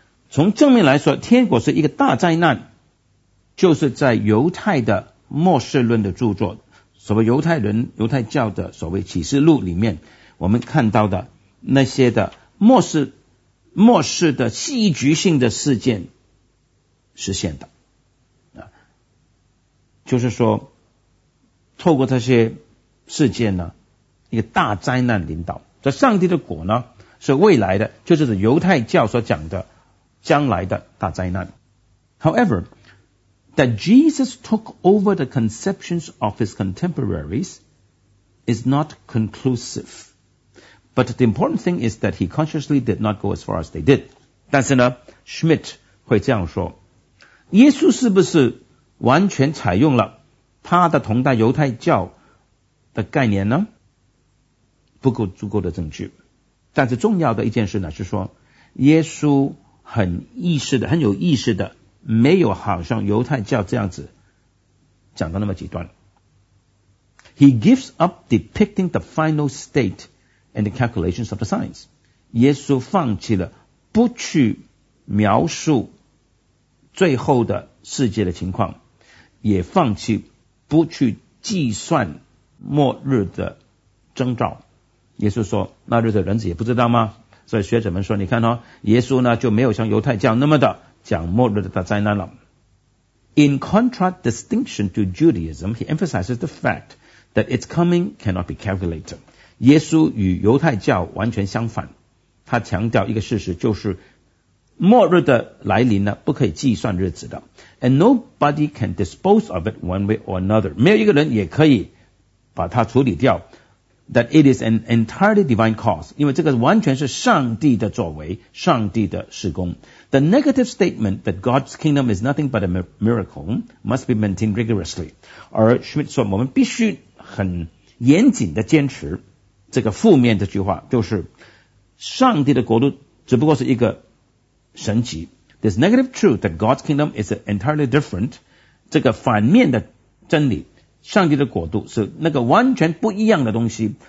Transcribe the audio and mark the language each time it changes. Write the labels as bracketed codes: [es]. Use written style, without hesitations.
[zh] 从正面来说，天国是一个大灾难，就是在犹太的末世论的著作，所谓犹太人、犹太教的所谓启示录里面，我们看到的那些的末世的戏剧性的事件实现的，就是说透过这些事件呢，一个大灾难领导，这上帝的果呢是未来的，就是犹太教所讲的将来的大灾难。 [en] However, that Jesus took over the conceptions of his contemporaries is not conclusive. But the important thing is that he consciously did not go as far as they did. [zh] 但是呢 ，Schmidt 会这样说：耶稣是不是完全采用了他的同代犹太教的概念呢？不够足够的证据。但是重要的一件事呢，是说耶稣很意识的、很有意识的，没有好像犹太教这样子讲到那么极端。 [en] He gives up depicting the final state. And the calculations of the signs. [zh] 耶稣放弃了不去描述最后的世界的情况，也放弃不去计算末日的征兆。耶稣说，那日的人子也不知道吗？所以学者们说，你看哦，耶稣呢就没有像犹太教那么的讲末日的大灾难了。 [en] In contradistinction to Judaism, he emphasizes the fact that its coming cannot be calculated. [zh] 耶稣与犹太教完全相反，他强调一个事实，就是末日的来临呢，不可以计算日子的。 [en] And nobody can dispose of it one way or another. [zh] 没有一个人也可以把它处理掉。 [en] That it is an entirely divine cause. [zh] 因为这个完全是上帝的作为，上帝的事工。 [en] The negative statement that God's kingdom is nothing but a miracle must be maintained rigorously. [zh] 而 Schmidt 说，我们必须很严谨的坚持这个负面的句话，就是上帝的国度只不过是一个神迹。 [en] This negative truth that God's kingdom is entirely different， [zh] 这个反面的真理，上帝的国度是那个完全不一样的东西。